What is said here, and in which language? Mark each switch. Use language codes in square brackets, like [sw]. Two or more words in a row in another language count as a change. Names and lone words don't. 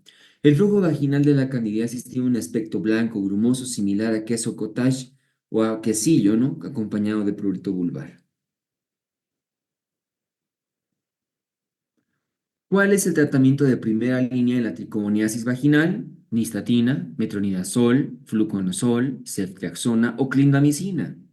[es] El flujo vaginal de la candidiasis tiene un aspecto blanco grumoso similar a queso cottage o a quesillo, ¿no? Acompañado de prurito vulvar. ¿Cuál es el tratamiento de primera línea de la tricomoniasis vaginal? Nistatina, metronidazol, fluconazol, ceftriaxona o clindamicina.